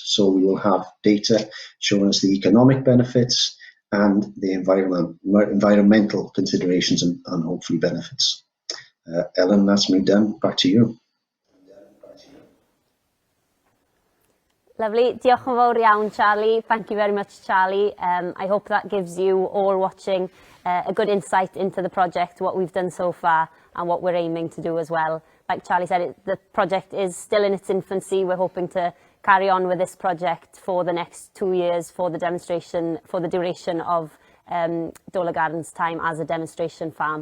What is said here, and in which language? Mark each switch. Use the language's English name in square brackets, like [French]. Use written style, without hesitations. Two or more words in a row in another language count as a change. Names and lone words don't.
[English] So we will have data showing us the economic benefits and the environmental considerations and hopefully benefits. Ellen, that's me done. Back to you. Lovely. [Welsh] Diolch yn fawr iawn, Charlie. [English] Thank you very much, Charlie. I hope that gives you all watching a good insight into the project, what we've done so far and what we're aiming to do as well. Like Charlie said, the project is still in its infancy. We're hoping to carry on with this project for the next 2 years for the demonstration, for the duration of Dolygarn's time as a demonstration farm.